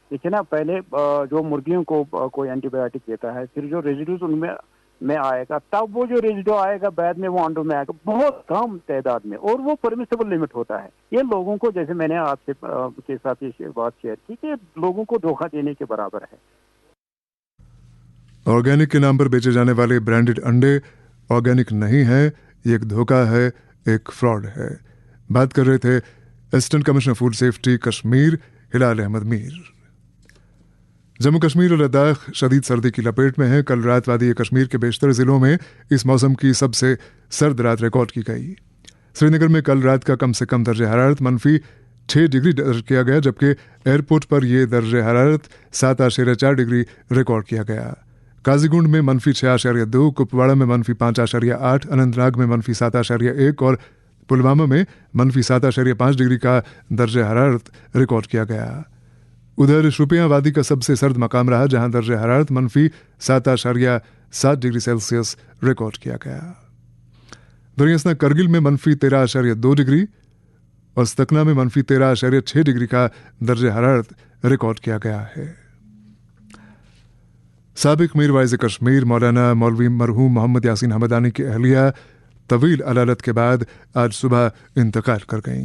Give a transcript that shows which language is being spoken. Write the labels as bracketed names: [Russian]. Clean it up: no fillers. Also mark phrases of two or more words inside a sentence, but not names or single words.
[Urdu] دیکھیں نا، پہلے جو مرغیوں کو کوئی اینٹی بایوٹک دیتا ہے، پھر جو ریزیڈوز ان میں آئے گا، تب وہ جو ریزیڈو آئے گا بعد میں وہ انڈوں میں آئے گا بہت کم تعداد میں، اور وہ [English] permissible limit [Urdu] ہوتا ہے۔ یہ لوگوں کو، جیسے میں نے آپ سے کے ساتھ یہ بات شیئر کی، کہ لوگوں کو دھوکہ دینے کے برابر ہے۔ آرگینک کے نام پر بیچے جانے والے برانڈڈ انڈے آرگینک نہیں ہے، یہ ایک دھوکہ ہے، ایک فراڈ ہے۔ بات کر رہے تھے [English] assistant commissioner food safety [Urdu] کشمیر ہلال احمد میر۔ جموں کشمیر اور لداخ شدید سردی کی لپیٹ میں ہے۔ کل رات وادی کشمیر کے بیشتر ضلعوں میں اس موسم کی سب سے سرد رات ریکارڈ کی گئی۔ سری نگر میں کل رات کا کم سے کم درجہ حرارت -6 ڈگری درج کیا گیا، جبکہ ایئرپورٹ پر یہ درجہ حرارت 7.4 ڈگری ریکارڈ کیا گیا۔ قاضی گنڈ میں -6.2، کپواڑہ میں -5.8، اننت ناگ میں -7.1 اور پلوامہ میں -7.5 ڈگری کا درجہ حرارت ریکارڈ کیا گیا۔ ادھر شوپیاں وادی کا سب سے سرد مقام رہا، جہاں درجہ حرارت -7.7 [English] degree Celsius [Urdu] ریکارڈ کیا گیا۔ دریاسنا کرگل میں -13.2 ڈگری اور ستکنا میں -13.6 ڈگری کا درجہ حرارت ریکارڈ کیا گیا ہے۔ سابق میر وائز کشمیر مولانا مولوی مرحوم محمد یاسین حمدانی کی اہلیہ طویل علالت کے بعد آج صبح انتقال کر گئیں۔